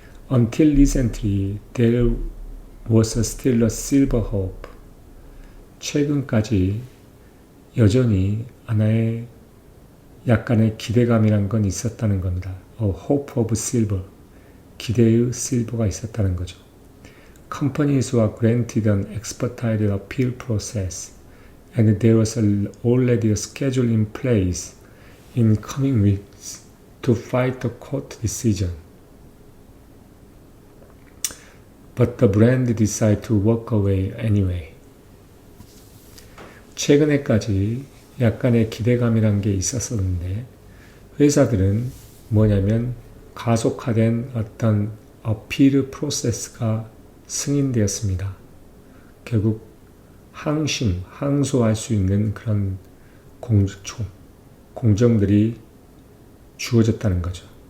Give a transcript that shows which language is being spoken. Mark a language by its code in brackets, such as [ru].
[en] Until recently, there was still a silver hope. [ko] 최근까지 여전히 하나의 약간의 기대감이란 건 있었다는 겁니다. [en] A hope of silver. [ko] 기대의 실버가 있었다는 거죠. [en] Companies were granted an expedited appeal process, and there was already a schedule in place in coming weeks to fight the court decision. But the brand decided to walk away anyway. [ko] 최근에까지 약간의 기대감이란 게 있었었는데 회사들은 뭐냐면 가속화된 어떤 어필 프로세스가 승인되었습니다. 결국 항소할 수 있는 그런 공정들이 주어졌다는 거죠.